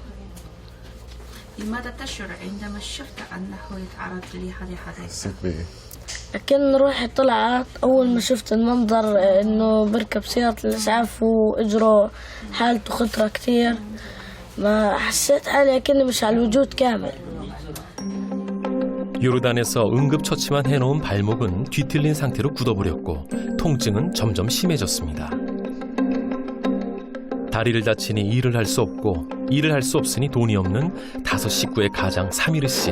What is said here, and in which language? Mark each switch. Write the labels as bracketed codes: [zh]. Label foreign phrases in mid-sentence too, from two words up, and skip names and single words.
[ar] لماذا تشعر عندما شفت أنه يتعرض لهذه الحادثة؟ لكن روحي طلعت أول ما شفت المنظر إنه بركب سيارة الإسعاف وإجره حالته خطرة كتير ما حسيت حالي كأني مش على الوجود كامل. [ko] 요르단에서 응급처치만 해놓은 발목은 뒤틀린 상태로 굳어버렸고 통증은 점점 심해졌습니다. 다리를 다치니 일을 할 수 없고 일을 할 수 없으니 돈이 없는 5 식구의 가장 사미르 씨.